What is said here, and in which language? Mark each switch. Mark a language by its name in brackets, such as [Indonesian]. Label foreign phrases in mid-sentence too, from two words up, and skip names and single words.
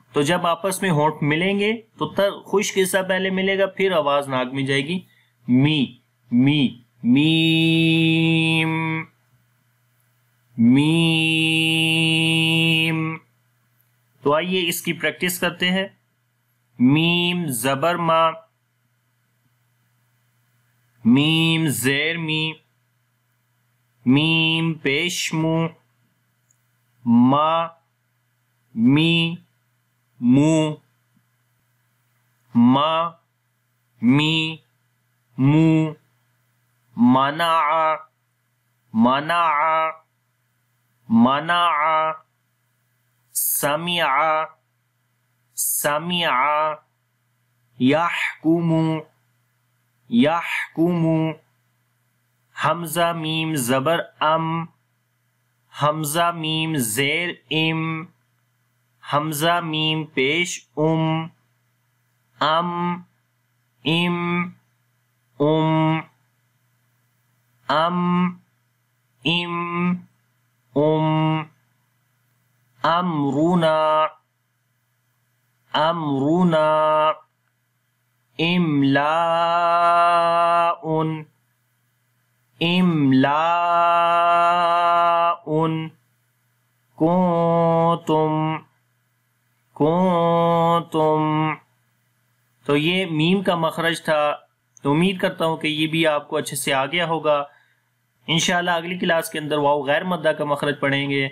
[Urdu] تو جب آپس میں ہونٹ ملیں گے تو خشک حصہ پہلے ملے گا، پھر آواز ناک میں جائے گی می می میم میم۔ تو آئیے اس کی پریکٹس کرتے ہیں۔ میم زبر ما، میم زیر می، میم پیش مو، ما می مو، ما می مو، [Arabic] منع منع منع، سمع سمع، یحکم یحکم، [Urdu] حمزہ میم زبر ام، حمزہ میم زیر ام، حمزہ میم پیش ام ام [Arabic] ام امرنا امرنا، املاء املاء، کنتم کنتم۔ [Urdu] تو یہ میم کا مخرج تھا۔ تو امید کرتا ہوں کہ یہ بھی آپ کو اچھے سے آ گیا ہوگا۔ انشاءاللہ اگلی کلاس کے اندر واو غیر مدہ کا مخرج پڑھیں گے۔